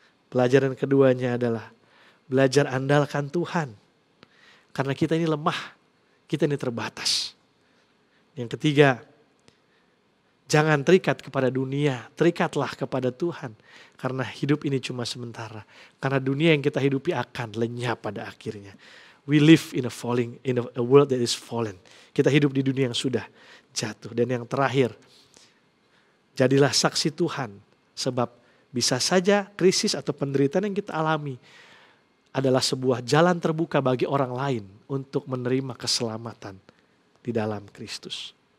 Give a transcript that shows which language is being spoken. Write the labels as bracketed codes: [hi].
[id] Pelajaran keduanya adalah belajar andalkan Tuhan. Karena kita ini lemah, kita ini terbatas. Yang ketiga, jangan terikat kepada dunia, terikatlah kepada Tuhan. Karena hidup ini cuma sementara. Karena dunia yang kita hidupi akan lenyap pada akhirnya. [en] We live in a world that is fallen. [id] Kita hidup di dunia yang sudah jatuh. Dan yang terakhir, jadilah saksi Tuhan. Sebab bisa saja krisis atau penderitaan yang kita alami adalah sebuah jalan terbuka bagi orang lain untuk menerima keselamatan di dalam Kristus.